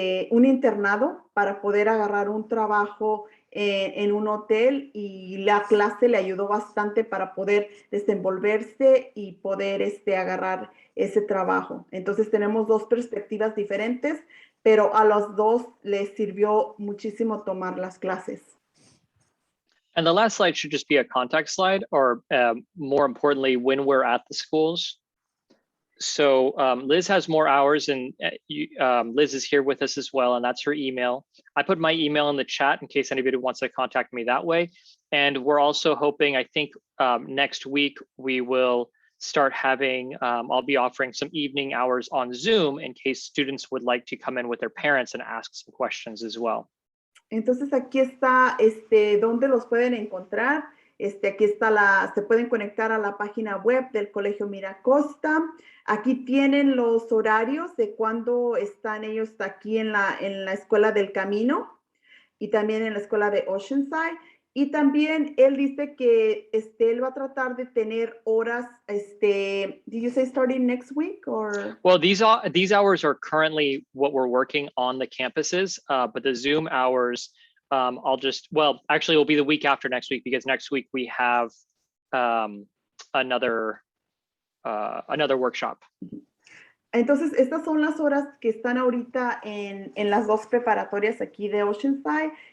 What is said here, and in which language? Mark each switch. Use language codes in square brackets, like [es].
[es] internado para poder agarrar un trabajo en un hotel, y la clase le ayudó bastante para poder desenvolverse y poder agarrar ese trabajo. Entonces tenemos dos perspectivas diferentes, pero a los dos les sirvió muchísimo tomar las clases. [en] And the last slide should just be a contact slide, or more importantly, when we're at the schools. So Liz has more hours, and Liz is here with us as well, and that's her email. I put my email in the chat in case anybody wants to contact me that way. And we're also hoping, I think next week we will start having, I'll be offering some evening hours on Zoom in case students would like to come in with their parents and ask some questions as well. [es] Entonces aquí está dónde los pueden encontrar. Aquí está se pueden conectar a la página web del Colegio Miracosta. Aquí tienen los horarios de cuando están ellos aquí en la Escuela del Camino y también en la Escuela de Oceanside. Y también él dice que él va a tratar de tener horas, [en] did you say starting next week or? Well, these hours are currently what we're working on the campuses, but the Zoom hours, actually it'll be the week after next week, because next week we have another workshop. [es] Entonces, estas son las horas que están ahorita en las dos preparatorias aquí de Oceanside.